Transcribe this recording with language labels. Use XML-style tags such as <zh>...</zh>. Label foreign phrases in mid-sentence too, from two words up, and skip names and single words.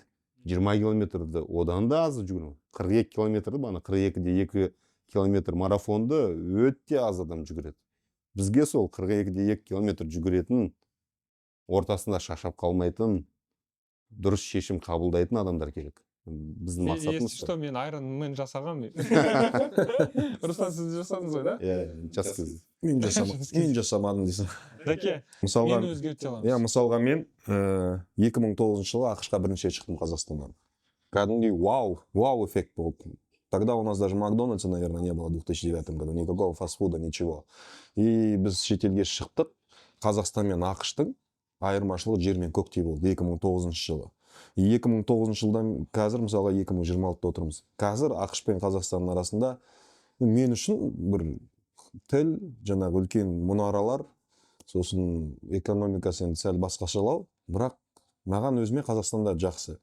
<kk>20 километрді одан да азы жүгіре. 42 километрді, 42-де 2 километр марафонды өте аз адам жүгіреді. Бізге сол 42-де 2 километр жүгіретін, ортасында шаршап қалмайтын, дұрыс шешім қабылдайтын адамдар керек. Біздің мақсатымыз.</kk> <ru>Если что,</ru> <kk>мен Ironman жасағам. Руслан, сіз жасадыңыз ғой, да? Мен жасамадым дейсің. Дәке, мен өзгерте аламыз. Мысалға мен 2009 жылы ақш-қа бірінші шықтым Қазақстаннан. Кәдімгідей вау эффект болды.</kk> <ru>Тогда у нас даже Макдональдса, наверное, не было в 2009 году, никакого фастфуда, ничего.</ru> <kk>И біз шетелге шықтық, Қазақстан мен ақш-тың айырмашылығы жер мен көктей болды 2009 жылы. 2009 жылдан қазір, мысалға 2026-та отырмыз. Қазір ақш пен Қазақстанның арасында мен үшін бір тіл, жаңағы үлкен мұнаралар, сосын экономикасы енді сәл басқашалау, бірақ маған өзіме Қазақстанда жақсы.</kk>